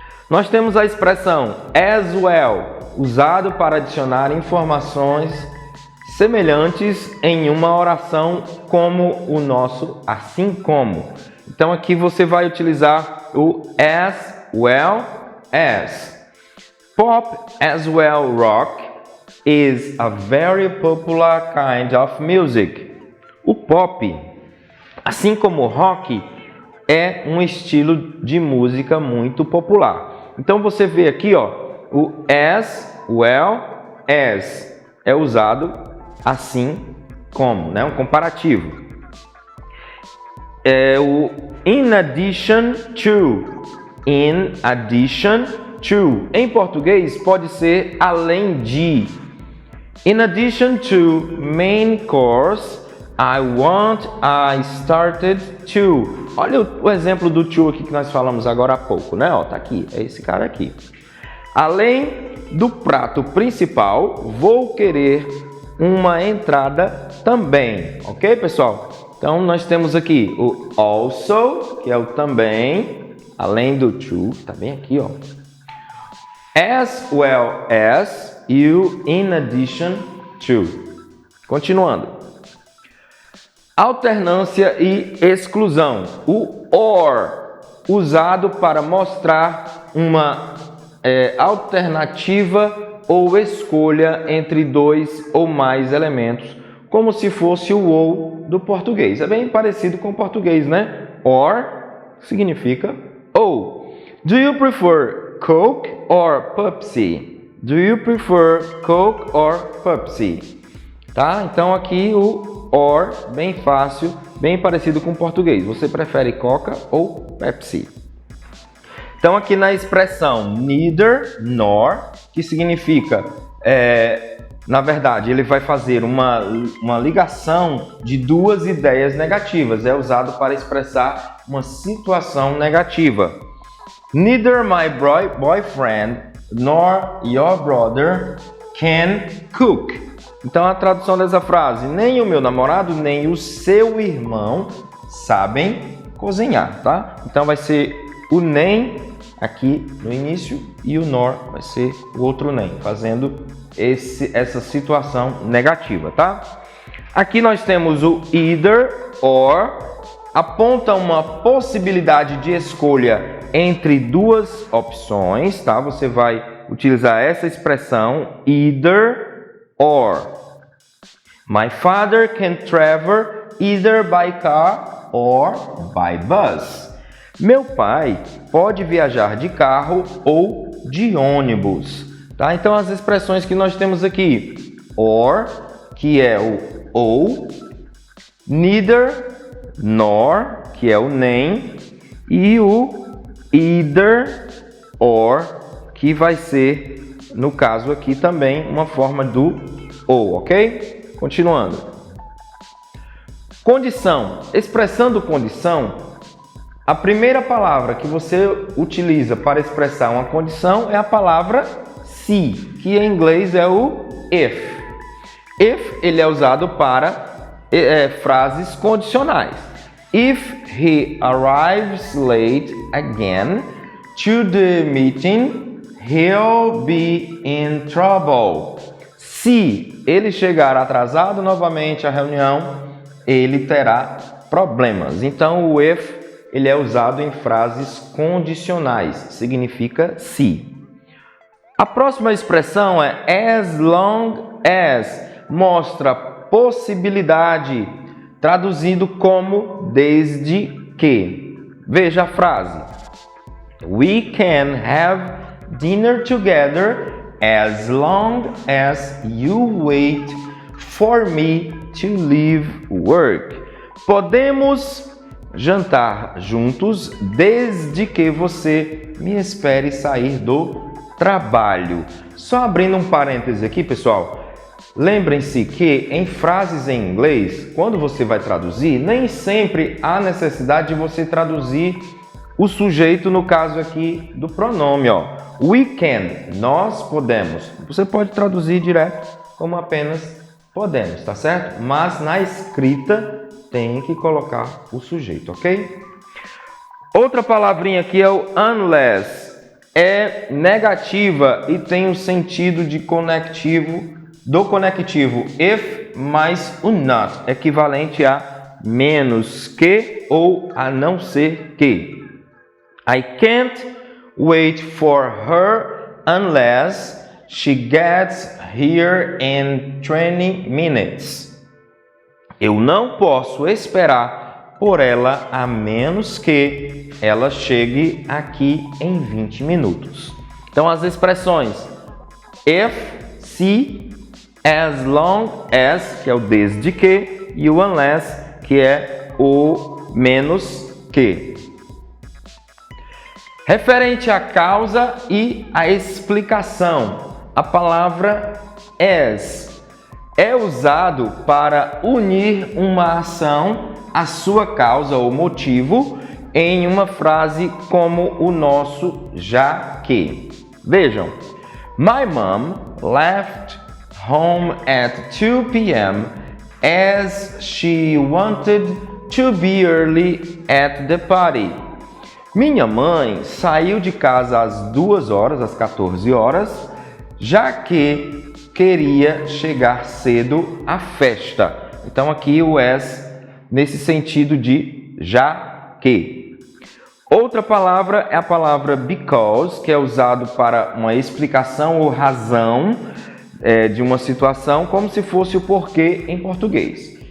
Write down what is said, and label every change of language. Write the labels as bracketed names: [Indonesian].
[Portuguese] Nós temos a expressão as well, usado para adicionar informações semelhantes em uma oração como o nosso assim como. Então aqui você vai utilizar o as well as. [English] Pop as well rock is a very popular kind of music. [Portuguese] O pop, assim como o rock, é um estilo de música muito popular. Então você vê aqui, ó, o as well as é usado assim como, né? Um comparativo. É o in addition to. In addition to. Em português pode ser além de. [English] In addition to main course, I started to. [Portuguese] Olha o exemplo do to aqui que nós falamos agora há pouco, né? Ó, tá aqui, é esse cara aqui. Além do prato principal, vou querer uma entrada também, ok, pessoal? Então, nós temos aqui o also, que é o também, além do to, tá bem aqui, ó. As well as e o in addition to. Continuando. Alternância e exclusão. O or, usado para mostrar uma alternativa ou escolha entre dois ou mais elementos, como se fosse o ou do português. É bem parecido com o português, né? Or significa ou. [English] Do you prefer Coke or Pepsi? Do you prefer Coke or Pepsi? [Portuguese] Tá? Então aqui o or, bem fácil, bem parecido com o português. Você prefere Coca ou Pepsi? Então aqui na expressão neither nor, que significa, na verdade, ele vai fazer uma ligação de duas ideias negativas. É usado para expressar uma situação negativa. [English] Neither my boyfriend nor your brother can cook. [Portuguese] Então a tradução dessa frase, nem o meu namorado nem o seu irmão sabem cozinhar, tá? Então vai ser o nem aqui no início e o nor vai ser o outro nem, fazendo essa situação negativa, tá? Aqui nós temos o either or, aponta uma possibilidade de escolha entre duas opções, tá? Você vai utilizar essa expressão either or. [English] My father can travel either by car or by bus. [Portuguese] Meu pai pode viajar de carro ou de ônibus. Tá? Então as expressões que nós temos aqui, or, que é o ou, neither, nor, que é o nem, e o either, or, que vai ser, no caso aqui também, uma forma do ou, ok? Continuando. Condição. Expressando condição, a primeira palavra que você utiliza para expressar uma condição é a palavra se, que em inglês é o if. If, ele é usado para frases condicionais. [English] If he arrives late again to the meeting, he'll be in trouble. [Portuguese] Se ele chegar atrasado novamente à reunião, ele terá problemas. Então, o if, ele é usado em frases condicionais, significa se. A próxima expressão é as long as, mostra possibilidade, traduzido como desde que. Veja a frase. [English] We can have dinner together as long as you wait for me to leave work. [Portuguese] Podemos jantar juntos desde que você me espere sair do trabalho. Só abrindo um parêntese aqui, pessoal. Lembrem-se que em frases em inglês, quando você vai traduzir, nem sempre há necessidade de você traduzir o sujeito, no caso aqui do pronome, ó. [English] We can, [Portuguese] nós podemos. Você pode traduzir direto como apenas podemos, tá certo? Mas na escrita tem que colocar o sujeito, ok? Outra palavrinha aqui é o unless. É negativa e tem um sentido de conectivo, do conectivo if mais o not, equivalente a menos que ou a não ser que. [English] I can't wait for her unless she gets here in 20 minutes. [Portuguese] Eu não posso esperar por ela a menos que ela chegue aqui em 20 minutos. Então as expressões if, se, as long as, que é o desde que, e o unless, que é o menos que. Referente à causa e à explicação, a palavra as é usado para unir uma ação à sua causa ou motivo em uma frase como o nosso já que. Vejam, [English] my mom left home at 2 p.m. as she wanted to be early at the party. [Portuguese] Minha mãe saiu de casa às 2 horas, às 14 horas, já que queria chegar cedo à festa. Então aqui o as nesse sentido de já que. Outra palavra é a palavra because, que é usado para uma explicação ou razão de uma situação, como se fosse o porquê em português.